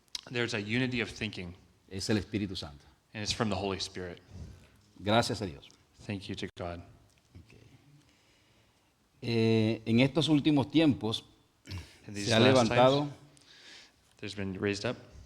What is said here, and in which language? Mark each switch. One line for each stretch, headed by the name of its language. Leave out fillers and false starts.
English: There's a unity of thinking,
Spanish: Es el Espíritu Santo.
English: and it's from the Holy Spirit.
Spanish: Gracias a Dios.
English: Thank you to God.
Spanish: En estos últimos tiempos
English: In these
Spanish: se ha
English: last
Spanish: levantado
English: times, there's been raised up